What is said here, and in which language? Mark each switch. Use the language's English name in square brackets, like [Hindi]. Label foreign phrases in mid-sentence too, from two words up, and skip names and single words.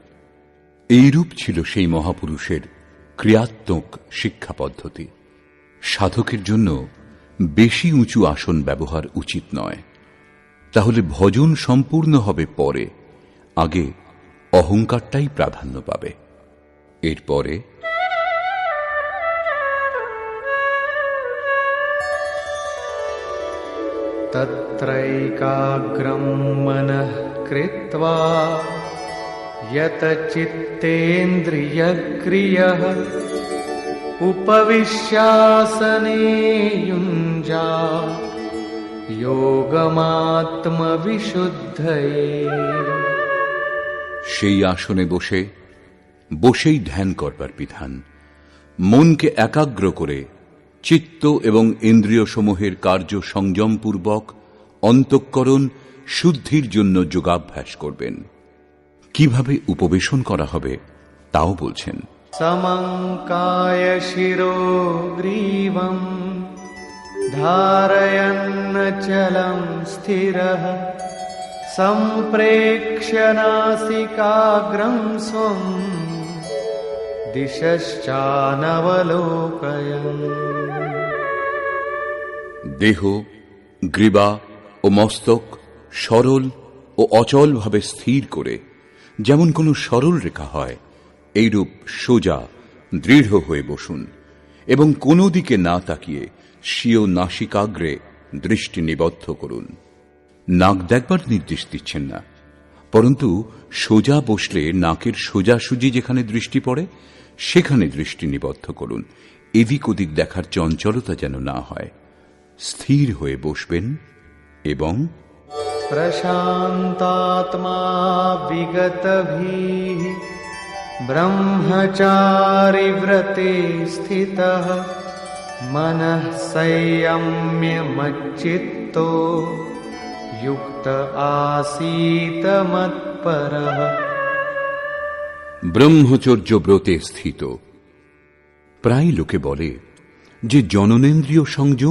[Bangla] এইরূপ ছিল সেই মহাপুরুষের ক্রিয়াত্মক শিক্ষা পদ্ধতি। সাধকের জন্য বেশি উঁচু আসন ব্যবহার উচিত নয়, তাহলে ভজন সম্পূর্ণ হবে পরে, আগে অহংকারটাই প্রাধান্য পাবে। এরপরে [Sanskrit] तत्रैकाग्रं मनः कृत्वा यत चित्तेन्द्रियक्रियः उपविश्यासने युञ्जात् योगमात्मविशुद्धये। [Bangla] সেই আসনে বসেই ধ্যান করবার বিধান। মনকে একাগ্র করে চিত্ত এবং ইন্দ্রিয় সমূহের কার্য সংযমপূর্বক অন্তঃকরণ শুদ্ধির জন্য যোগাভ্যাস করবেন। কিভাবে উপবেশন করা হবে তাও বলছেন। [Sanskrit] समङ्काय शिरो ग्रीवम् धारयन्नचलं स्थिरः सम्प्रेक्ष्य नासिकाग्रं स्वम् दिशश्चानवलोकयन्। [Bangla] দেহ, গ্রীবা ও মস্তক সরল ও অচলভাবে স্থির করে যেমন কোনো সরল রেখা হয়, এইরূপ সোজা দৃঢ় হয়ে বসুন এবং কোনো দিকে না তাকিয়ে স্বীয় নাসিকাগ্রে দৃষ্টি নিবদ্ধ করুন। নাক দেখবার নির্দেশ দিচ্ছেন না, পরন্তু সোজা বসলে নাকের সোজাসুজি যেখানে দৃষ্টি পড়ে সেখানে দৃষ্টি নিবদ্ধ করুন। এদিক ওদিক দেখার চঞ্চলতা যেন না হয়। স্থির হয়ে বসবেন এবং [Sanskrit] प्रशान्तात्मा विगतभिः ब्रह्मचारि व्रते स्थितः मनः संयम्य मच्चित्तो युक्त आसीत मत्परः। [Bangla] ব্রহ্মচর্য ব্রতে স্থিত। প্রায় লোকে বলে যে জননেন্দ্রিয় সংযম